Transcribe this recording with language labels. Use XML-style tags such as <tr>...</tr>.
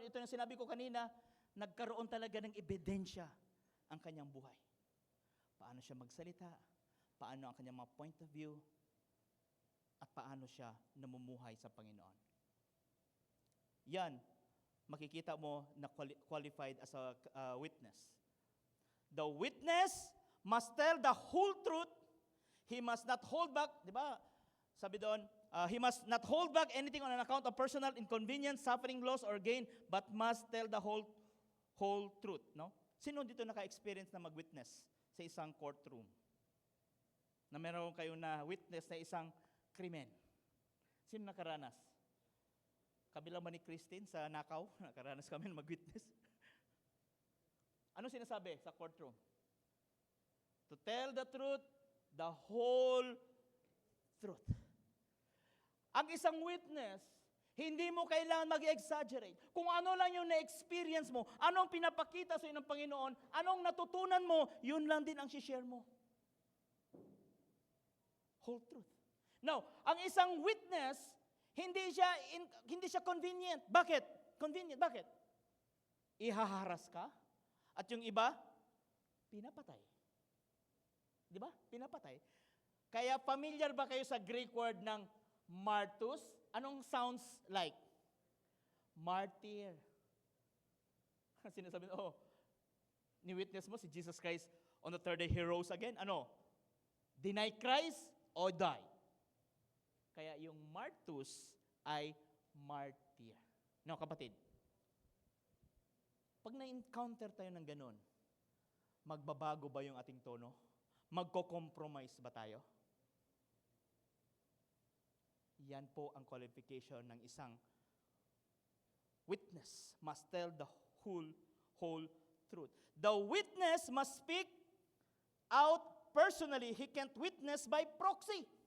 <tl>Ito yung sinabi ko kanina, nagkaroon talaga ng ebidensya ang kanyang buhay. Paano siya magsalita, paano ang kanyang mga point of view, at paano siya namumuhay sa Panginoon. Yan, makikita mo na qualified as a witness.</tl> <en>The witness must tell the whole truth. He must not hold back, di ba?</en> <tl>Sabi doon,</tl> <en>he must not hold back anything on an account of personal inconvenience, suffering, loss, or gain, but must tell the whole truth.</en> <tl>No? Sino dito naka-experience na mag-witness sa isang courtroom? Na meron kayo na witness na isang krimen. Sino nakaranas? Kabilang ba ni Christine sa Nakaw? Nakaranas kami mag-witness. Ano sinasabi sa courtroom?</tl> <en>To tell the truth, the whole truth.</en> <tl>Ang isang witness, hindi mo kailangan mag-exaggerate. Kung ano lang yung na-experience mo, anong pinapakita sa iyo ng Panginoon, anong natutunan mo, yun lang din ang share mo. Whole truth. Now, ang isang witness, hindi siya convenient. Bakit? Convenient. Bakit? Ihaharas ka, at yung iba, pinapatay. Di ba? Pinapatay. Kaya familiar ba kayo sa Greek word ng martus? Anong sounds like? Martyr. Sinasabi, ni-witness mo</tl> <en>si Jesus Christ on the third day, he rose again. Ano? Deny Christ or die?</en> <tl>Kaya yung martus ay martyr. No, kapatid? Pag na-encounter tayo ng ganon, magbabago ba yung ating tono? Magko-compromise ba tayo? Yan po ang qualification ng isang witness.</tl> <en>Must tell the whole truth. The witness must speak out personally. He can't witness by proxy.</en>